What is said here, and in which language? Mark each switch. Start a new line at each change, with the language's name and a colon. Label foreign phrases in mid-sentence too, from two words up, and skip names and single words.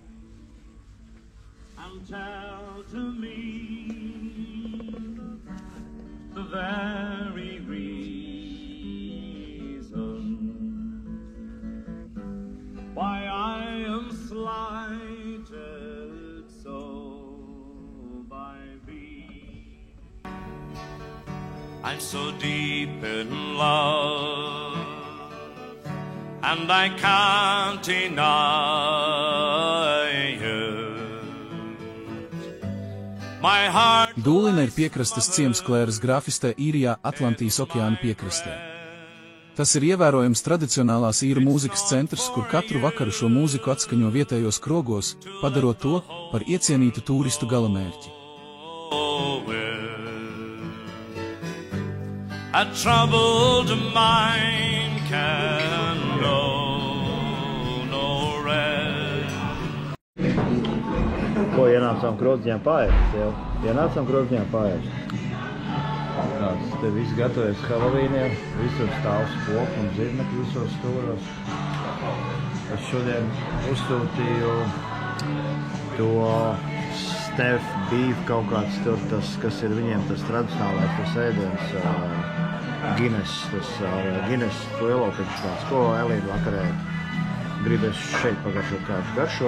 English: and tell to me the very reason why I am slighted so by thee. I'm so deep in love, and I can't deny it. My heart.
Latvian: Dūlina ir piekrastes ciems Klēras grafistē Īrijā Atlantijas okeāna piekrastē. Tas ir ievērojams tradicionālās īru mūzikas centrs, kur katru vakaru šo mūziku atskaņo vietējos krogos, padarot to par iecienītu tūristu galamērķi.
English: A troubled mind can know no rest.
Latvian: Ko ienācām Krozņā paēst jau? Ienācām Krozņā paēst. Kāds te viss gatavojas Helovīniem, visur stāv spoku un zirnekļi visos stūros. Es šodien uzsūtīju to
English: Stef beef
Latvian: kaut kāds tur, tas, kas ir viņiem tas tradicionālais, tas ēdiens, Guinness, tas Guinness lielopiņš tāds, ko Elīna vakarē gribēs šeit pagaršot kādu garšo.